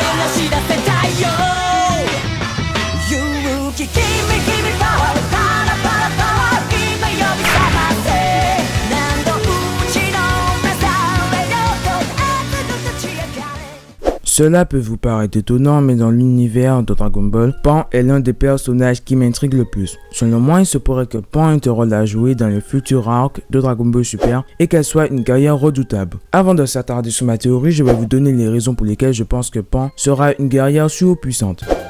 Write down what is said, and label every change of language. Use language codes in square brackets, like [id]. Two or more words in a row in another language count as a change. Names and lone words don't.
[ja] し出せたいよ勇気君パワーパラパラパワー今呼び覚ませ何度打ちのめされよと熱く立ち上がれ。 [fr] Cela peut vous paraître étonnant, mais dans l'univers de Dragon Ball, Pan est l'un des personnages qui m'intrigue le plus. Selon moi, il se pourrait que Pan ait un rôle à jouer dans les futurs arcs de Dragon Ball Super et qu'elle soit une guerrière redoutable. Avant de s'attarder sur ma théorie, je vais vous donner les raisons pour lesquelles je pense que Pan sera une guerrière surpuissante.